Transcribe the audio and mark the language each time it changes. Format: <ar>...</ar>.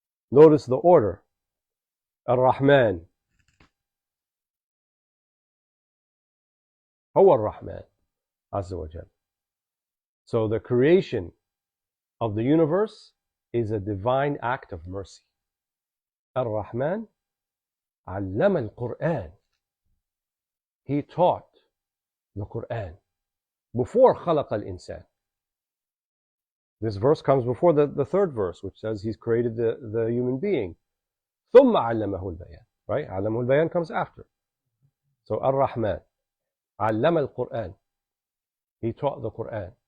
<en>Notice the order. Ar-Rahman.</en> <ar>هو الرحمن عز وجل.</ar> <en>So the creation of the universe is a divine act of mercy.</en> <ar>Ar-Rahman علم القرآن.</ar> <en>He taught the Quran before</en> <ar>خلق الإنسان.</ar> <en>This verse comes before the third verse, which says he's created the human being.</en> <ar>ثم علمه البيان.</ar> <en>Right?</en> <ar>علمه البيان</ar> <en>comes after. So Ar-Rahman</en> <ar>علم القرآن.</ar> <en>He taught the Quran.</en>